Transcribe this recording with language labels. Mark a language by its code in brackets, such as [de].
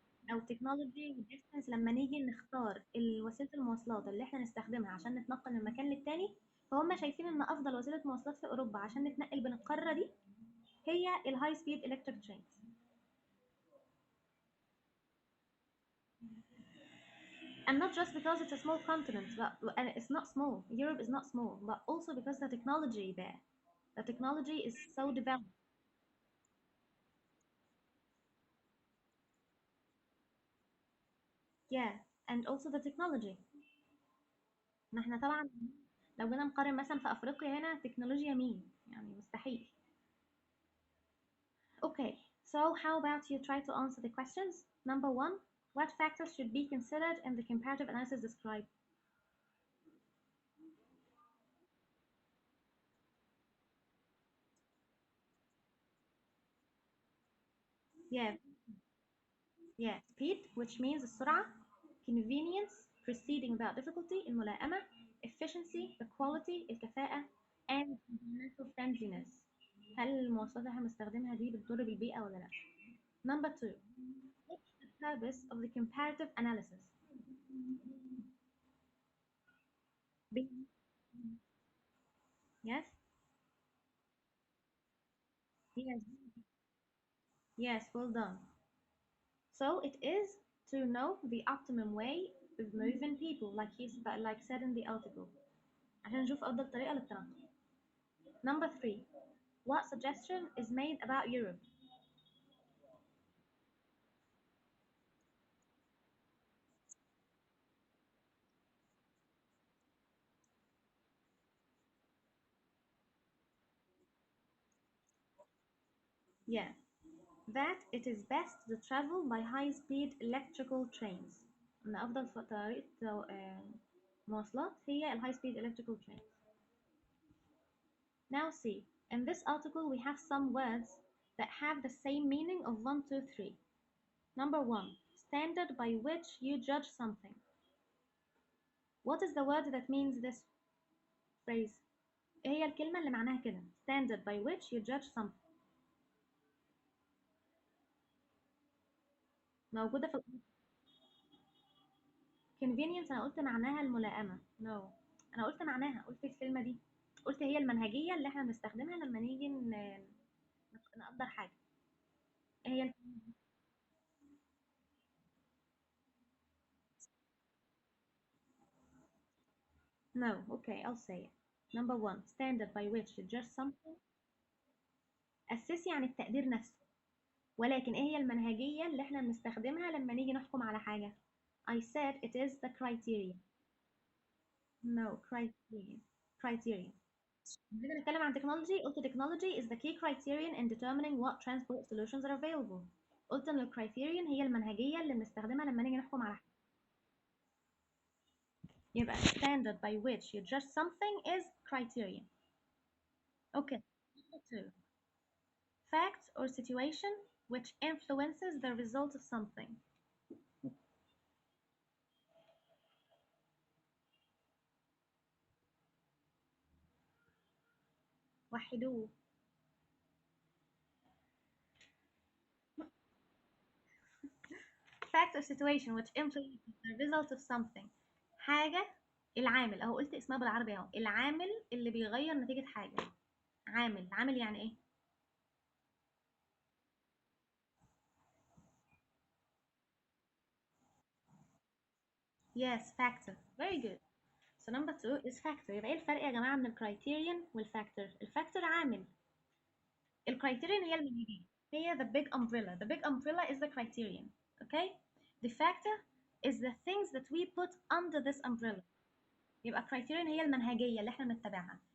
[ar] أو technology و distance لما نيجي نختار وسيلة المواصلات اللي احنا نستخدمها عشان نتنقل من مكان للتاني فهم شايفين إن أفضل وسيلة مواصلات في أوروبا عشان نتنقل بين القارة دي هي الهاي سبيد [en] electric trains. And not just because it's a small continent, and it's not small. Europe is not small, but also because the technology there. The technology is so developed. Yeah, and also the technology. [ar] ما احنا طبعا لو جينا نقارن مثلا في أفريقيا هنا تكنولوجيا مين؟ يعني مستحيل. [en] Okay, so how about you try to answer the questions? Number 1, what factors should be considered in the comparative analysis described? Yeah, yeah, speed, which means [ar] السرعة, [en] convenience, proceeding without difficulty, [ar] الملائمة, [en] efficiency, the quality, [ar] الكفاءة, [en] and environmental friendliness. [ar] هل المواصلات اللي احنا بنستخدمها دي بتضر بالبيئة ولا لا؟ [en] Number 2, what's the purpose of the comparative analysis? Yes. Yes. Yes, well done. So it is to know the optimum way of moving people, like said in the article. [ar] عشان نشوف أفضل طريقة للتنقل. [en] Number 3. What suggestion is made about Europe? Yeah, that it is best to travel by high-speed electrical trains. [ar] إن أفضل طريقة مواصلات هي ال [en] high-speed electrical trains. Now see, in this article we have some words that have the same meaning of 1, 2, 3. Number 1, standard by which you judge something. What is the word that means this phrase? [ar] إيه هي الكلمة اللي معناها كده؟ [en] Standard by which you judge something. [ar] موجودة في convenience. أنا قلت معناها الملائمة. [en] No. [ar] أنا قلت معناها، قلت الكلمة دي، قلت هي المنهجية اللي احنا بنستخدمها لما نيجي نقدر حاجة. إيه هي [en] No. Okay, I'll say it. Number 1, standard by which you judge something. [ar] أساسي عن التقدير نفسه. ولكن ايه هي المنهجية اللي احنا بنستخدمها لما نيجي نحكم على حاجة؟ [en] I said it is the criteria. No, criterion. Criterion. [ar] لما نتكلم عن [en] technology [ar] قلت [en] technology is the key criterion in determining what transport solutions are available. [ar] قلت ان الكرايتيريون هي المنهجية اللي بنستخدمها لما نيجي نحكم على حاجة. يبقى [en] standard by which you judge something is criterion. Okay. Number 2. Fact or situation which influences the result of something. [ar] وحدوه. [en] Fact or situation which influences the result of something. [ar] حاجة، العامل اهو، قلت اسمها بالعربي اهو، العامل اللي بيغير نتيجة حاجة. عامل يعني ايه؟ [en] Yes, factor. Very good. So number 2 is factor. [ar] يبقى ايه الفرق يا جماعة من الكرايتيريون والفاكتور؟ الفاكتور عامل، الكرايتيريون هي المنهجية، هي [en] the big umbrella. The big umbrella is the criterion. Okay? The factor is the things that we put under this umbrella. [ar] يبقى criterion هي المنهجية اللي احنا بنتبعها.